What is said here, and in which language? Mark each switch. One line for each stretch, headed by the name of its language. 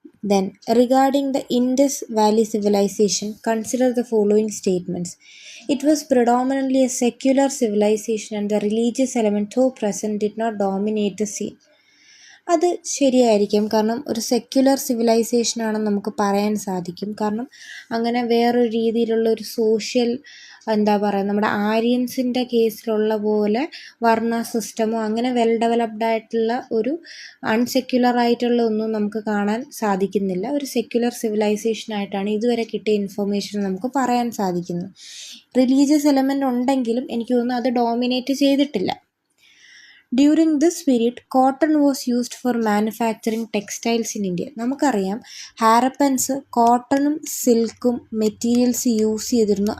English: Then, regarding the Indus Valley civilization, consider the following statements. It was predominantly a secular civilization and the religious element though present did not dominate the scene.
Malayalam: അത് ശരിയായിരിക്കും. കാരണം ഒരു secular civilisation ആണെന്ന് നമുക്ക് പറയാൻ സാധിക്കും. കാരണം അങ്ങനെ വേറൊരു രീതിയിലുള്ള ഒരു സോഷ്യൽ നമ്മുടെ ആര്യൻസിൻ്റെ കേസിലുള്ള പോലെ വർണ്ണ സിസ്റ്റമോ അങ്ങനെ വെൽ ഡെവലപ്ഡ് ആയിട്ടുള്ള ഒരു അൺസെക്യുലർ ആയിട്ടുള്ള ഒന്നും നമുക്ക് കാണാൻ സാധിക്കുന്നില്ല. ഒരു സെക്യുലർ സിവിലൈസേഷൻ ആയിട്ടാണ് ഇതുവരെ കിട്ടിയ ഇൻഫർമേഷൻ നമുക്ക് പറയാൻ സാധിക്കുന്നത്. റിലീജിയസ് എലമെൻ്റ് ഉണ്ടെങ്കിലും എനിക്ക് തോന്നുന്നു അത് ഡോമിനേറ്റ് ചെയ്തിട്ടില്ല.
English: During this period, cotton was used for manufacturing textiles in India.
Malayalam: നമുക്കറിയാം ഹാരപ്പൻസ് കോട്ടണും സിൽക്കും മെറ്റീരിയൽസ് യൂസ് ചെയ്തിരുന്നു.